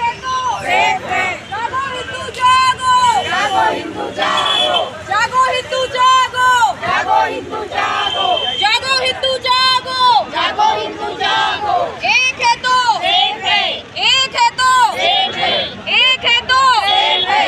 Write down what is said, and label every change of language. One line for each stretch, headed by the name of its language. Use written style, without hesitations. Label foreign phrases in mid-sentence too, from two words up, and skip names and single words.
Hindi: जागो हिंदू जागो, जागो हिंदू जागो, जागो हिंदू जागो, जागो हिंदू जागो, जागो हिंदू जागो, जागो हिंदू जागो। एक है तो एक है, एक है तो एक है, एक है तो एक है।